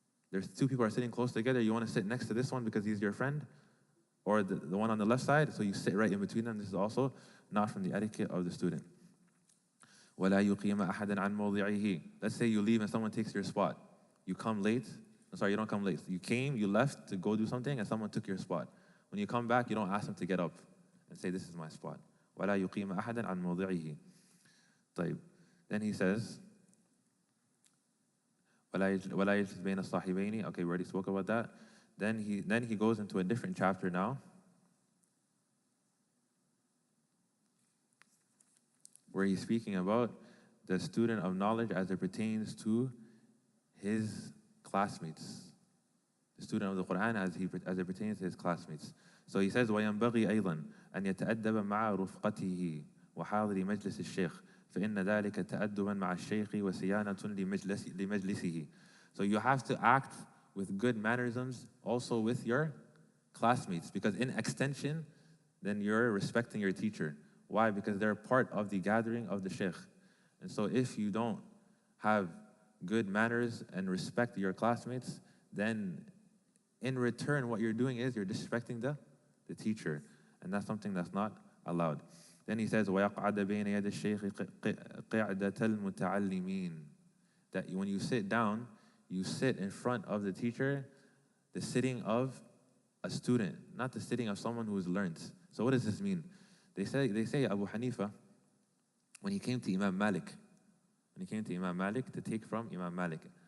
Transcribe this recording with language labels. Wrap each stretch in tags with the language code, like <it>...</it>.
<en>There's two people who are sitting close together. You want to sit next to this one because he's your friend, or the one on the left side, so you sit right in between them. This is also not from the etiquette of the student.</en> <ar>وَلَا يُقِيمَ أَحَدًا عَنْ مَوْضِعِهِ.</ar> <en>Let's say you leave and someone takes your spot. You come late. Sorry, you don't come late. You came, you left to go do something, and someone took your spot. When you come back, you don't ask them to get up and say, this is my spot.</en> <ar>وَلَا يُقِيمَ أَحَدًا عَنْ مَوْضِعِهِ. طيب.</ar> <en>Then he says,</en> <ar>وَلَا يَجْلِسْ بَيْنَ الصَّاحِبَيْنِ.</ar> <en>Okay, we already spoke about that. Then he goes into a different chapter now, where he's speaking about the student of knowledge as it pertains to his classmates. The student of the Quran as it pertains to his classmates. So he says,</en> <ar>وَيَنْبَغِي أَيْضًا أَنْ يَتَأَدَّبَ مَعَ رُفْقَتِهِ وَحَاضِرِ مَجْلِسِ الشَّيْخِ فَإِنَّ ذَلِكَ تَأَدُّبًا مَعَ الشَّيْخِ وَسِيَانَةٌ لِمَجْلِسِهِ.</ar> <en>So you have to act with good mannerisms also with your classmates, because in extension, then you're respecting your teacher. Why? Because they're part of the gathering of the sheikh. And so if you don't have good manners and respect your classmates, then in return what you're doing is you're disrespecting the teacher. And that's something that's not allowed. Then he says,</en> <ar>وَيَقْعَدَ بَيْنَ يَدِ الشَّيْخِ قِعْدَةَ الْمُتَعَلِّمِينَ.</ar> <en>That when you sit down, you sit in front of the teacher, the sitting of a student, not the sitting of someone who has learned. So what does this mean? They say Abu Hanifa, when he came to Imam Malik to take from Imam Malik.</en>